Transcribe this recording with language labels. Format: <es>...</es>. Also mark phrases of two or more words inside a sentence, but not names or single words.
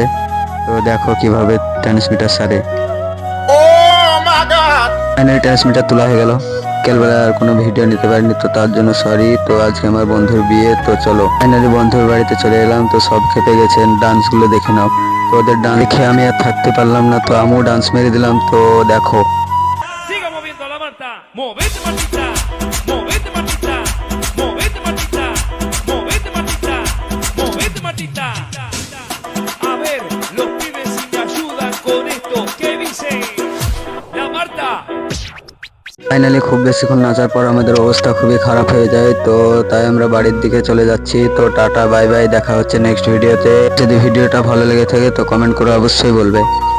<bn>তো দেখো কিভাবে ট্রান্সমিটার সারে। ফাইনালি ট্রান্সমিটার তোলা হয়ে গেল। বিকেলবেলা আর কোনো ভিডিও নিতে পারিনি, তো তার জন্য সরি। তো আজকে আমার বন্ধুর বিয়ে। তো চলো ফাইনালি বন্ধুর বাড়িতে চলে এলাম। তো সব খেপে গেছেন। ডান্সগুলো দেখে নাও। তো ওদের ডান্স দেখে আমি আর থাকতে পারলাম না। তো আমিও ডান্স মেরে দিলাম। তো দেখো।</bn> <es>Siga moviendo la Marta, movete Martita, movete Martita, movete Martita, movete Martita, movete Martita. A ver, los pibes si me ayudan con esto, ¿qué dice? La Marta.</es> <bn>ফাইনালি খুব বেশিক্ষণ নাচার পর আমাদের অবস্থা খুবই খারাপ হয়ে যায়। তো তাই আমরা বাড়ির দিকে চলে যাচ্ছি। তো টাটা</bn> <en>bye bye,</en> <bn>দেখা হচ্ছে নেক্সট ভিডিওতে। যদি ভিডিওটা ভালো লেগে থাকে তো কমেন্ট করে অবশ্যই বলবে।</bn>